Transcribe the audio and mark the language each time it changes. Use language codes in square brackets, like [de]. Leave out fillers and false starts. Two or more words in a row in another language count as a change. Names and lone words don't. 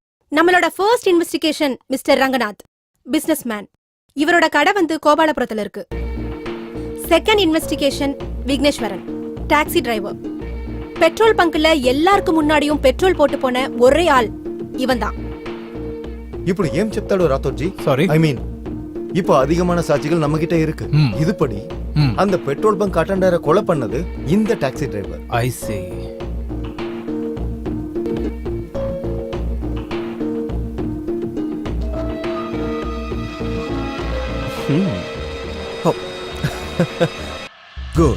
[ta] நம்மளோட [en] first investigation [ta] மிஸ்டர் ரங்கநாத், [en] business man. [ta] இவரோட கடை வந்து கோபாலபுரத்துல இருக்கு. [en] second investigation [ta] விக்னேஸ்வரன், [en] taxi driver. petrol bunkல [ta] எல்லாருக்கும் முன்னாடியும் பெட்ரோல் போட்டு போன ஒரே ஆள் இவன்தான். [te] ఇప్పుడు ఏం చెప్తాడు రాథోడ్జీ? సారీ. [en] I mean [ta] இப்போ அதிகமான சாட்சிகள் நம்ம கிட்ட இருக்கு. இதுபடி அந்த [en] petrol bunk attenderை [ta] கொலை பண்ணது இந்த [en] taxi driver. I see. [ta] குட்.